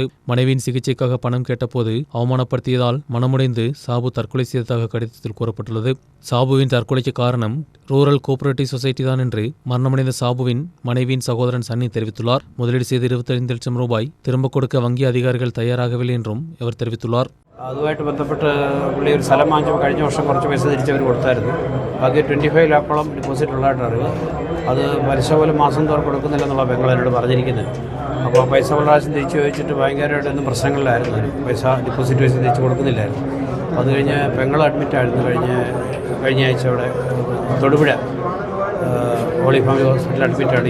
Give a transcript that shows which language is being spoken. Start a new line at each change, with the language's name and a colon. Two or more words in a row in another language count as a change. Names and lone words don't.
Tamil: மனைவியின் சிகிச்சைக்காக பணம் கேட்டபோது அவமானப்படுத்தியதால் மனமுடைந்து சாபு தற்கொலை செய்ததாக கடிதத்தில் கூறப்பட்டுள்ளது. சாபுவின் தற்கொலைக்கு காரணம்
English: rural cooperative society
Tamil: தான் என்று மரணமடைந்த சாபுவின் மனைவியின் சகோதரன் சன்னி தெரிவித்துள்ளார். முதலீடு செய்த 25 லட்சம் ரூபாய் திரும்ப கொடுக்க வங்கி அதிகாரிகள் தயாராகவில்லை என்றும் அவர் தெரிவித்துள்ளார்.
Malayalam: അതുമായിട്ട് ബന്ധപ്പെട്ട് പുള്ളി ഒരു സ്ഥലം വാങ്ങിച്ചപ്പോൾ കഴിഞ്ഞ വർഷം കുറച്ച് പൈസ തിരിച്ചവർ കൊടുത്തായിരുന്നു. ബാക്കി 25 ലാഖോളം ഡിപ്പോസിറ്റ് ഉള്ളതായിട്ട് അറിവ്. അത് പലിശ പോലും മാസം തോറും കൊടുക്കുന്നില്ലെന്നുള്ള പെങ്ങൾ എന്നോട് പറഞ്ഞിരിക്കുന്നത്. അപ്പോൾ പൈസ ഒരു പ്രാവശ്യം തിരിച്ച് ചോദിച്ചിട്ട് ഭയങ്കരമായിട്ടൊന്നും പ്രശ്നങ്ങളിലായിരുന്നു. പൈസ ഡിപ്പോസിറ്റ് പൈസ തിരിച്ച് കൊടുക്കുന്നില്ലായിരുന്നു. അത് കഴിഞ്ഞ് പെങ്ങൾ അഡ്മിറ്റായിരുന്നു കഴിഞ്ഞ ആഴ്ച അവിടെ തൊടുപുഴ ഹോളി ഫാമിലി ഹോസ്പിറ്റലിൽ അഡ്മിറ്റാണ്.